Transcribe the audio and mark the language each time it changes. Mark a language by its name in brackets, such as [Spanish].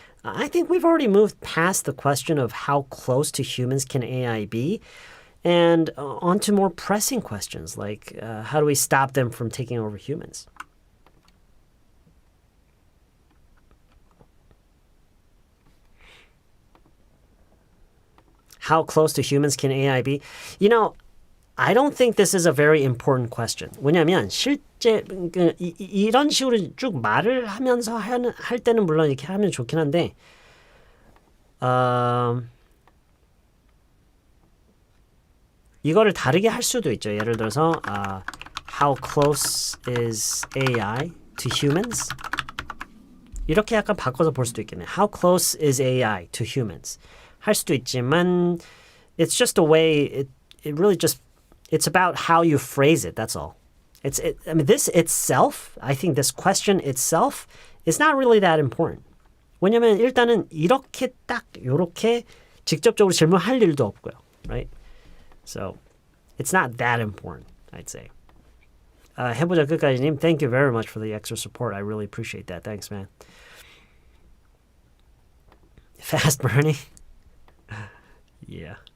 [English] I think we've already moved past the question of how close to humans can AI be and on to more pressing questions like how do we stop them from taking over humans? How close to humans can AI be? You know, I don't think this is a very important question. [Korean] 왜냐하면 실제 이런 식으로 쭉 말을 하면서 할 때는 물론 이렇게 하면 좋긴 한데 이거를 다르게 할 수도 있죠. 예를 들어서 [English] How close is AI to humans? [Korean] 이렇게 약간 바꿔서 볼 수도 있겠네요. [English] How close is AI to humans? [Korean] 할 수도 있지만 [English] it's just a way it really just it's about how you phrase it. That's all. I mean this itself, I think this question itself is not really that important. [Korean] 왜냐면 일단은 이렇게 딱 요렇게 직접적으로 질문할 일도 없고요. [English] Right? So it's not that important, I'd say. 해보자 끝까지님, thank you very much for the extra support. I really appreciate that. Thanks, man. Fast burning? Yeah.